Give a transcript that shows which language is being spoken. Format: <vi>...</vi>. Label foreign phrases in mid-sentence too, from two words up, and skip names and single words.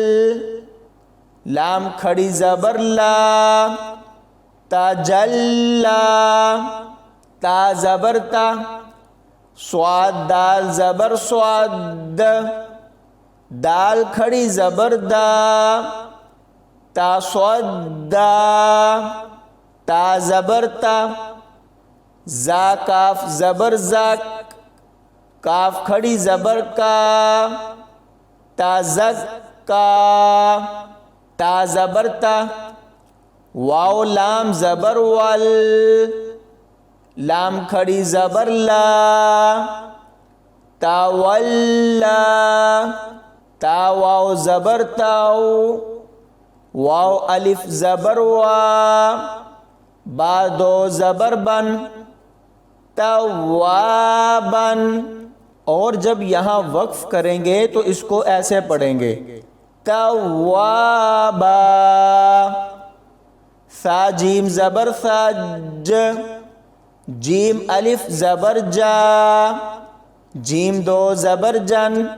<ur>لام کھڑی زبر لا، تا جلا، تا زبر تا، صاد دال زبر صاد، دال کھڑی زبر دا، تا صدا، تا زبر تا، زا کاف زبر زاک، کاف کھڑی زبر کا، تا زکا، تا زبر تا، واو لام زبر وال، لام کھڑی زبر لا، تا ولا، تا واو زبر تاو، واو الف زبر وا، با دو زبر بن، توابن، اور جب یہاں وقف کریں گے تو اس کو ایسے پڑھیں گے، توابا، ثا جیم زبر ثج، جیم الف زبر جا، جیم دو زبر جن،</ur>